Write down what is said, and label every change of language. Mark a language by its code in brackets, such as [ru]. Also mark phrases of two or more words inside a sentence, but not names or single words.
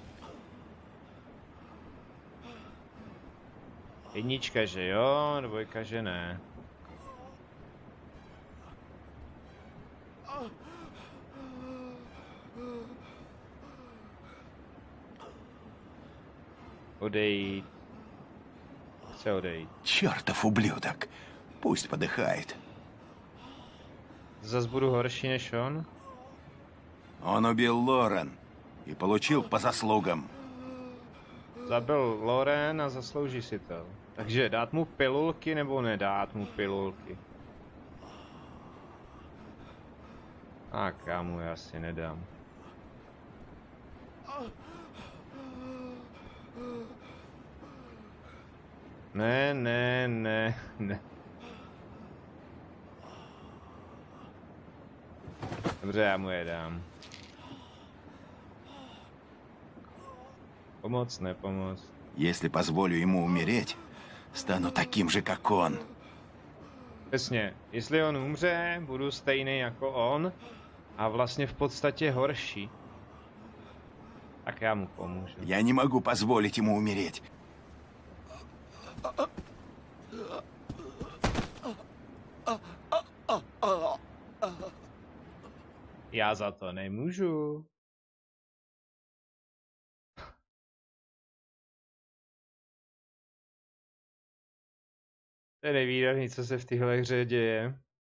[cs] Jednička, že jo, dvojka, že ne. Odejít. Chce odejít. [ru] Чертов ублюдок. Пусть подыхает. [cs] Zas budu horší než on? [ru] Он убил Лорен и получил по заслугам. [cs] Zabil Loren a zaslouží si to. Takže dát mu pilulky nebo nedát mu pilulky? A kámo, já si nedám. Ne. Dobře, já mu je dám. Pomoc, nepomoc. [ru] Если позволю ему умереть, стану таким же, как он. [cs] Přesně, jestli on umře, budu stejný jako on a vlastně v podstatě horší. Tak já mu pomůžu. [ru] Я не могу позволить ему умереть. [cs] Já za to nemůžu. To je nevídaný, co se v téhle hře děje.